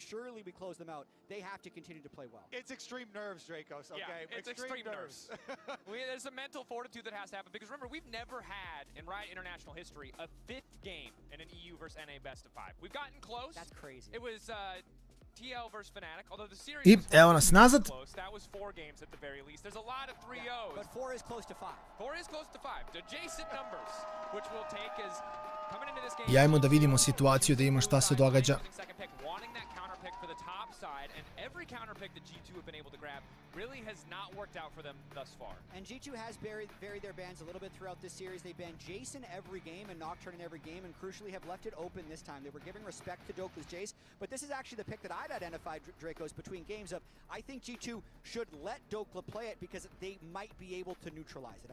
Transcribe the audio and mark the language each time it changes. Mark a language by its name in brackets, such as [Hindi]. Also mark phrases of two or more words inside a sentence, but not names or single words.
[English] Surely we close them out. They have to continue to play well. It's extreme nerves, Dracos, okay? Yeah, it's extreme nerves. There's a mental fortitude that has to happen, because remember, we've never had, in Riot International history, a 5th game in an EU versus NA best of 5. We've gotten close. That's crazy. It was TL versus Fnatic, although the series I was [Serbian] evo nas nazad. [English] close. That was 4 games at the very least. There's a lot of 3-0s. But 4 is close to 5. 4 is close to 5. Adjacent numbers, which we'll take as coming into this game. [Serbian] I ajmo da vidimo situaciju, da imamo šta se događa. [English] Second pick, wanting that counter pick for the top side, and every counter pick that G2 have been able to grab really has not worked out for them thus far. And G2 has varied their bans a little bit throughout this series. They banned Jace in every game and Nocturne in every game, and crucially have left it open this time. They were giving respect to Dokle's Jace, but this is actually the pick that I'd identified, Dracos, between games of I think G2 should let Dokle play it because they might be able to neutralize it.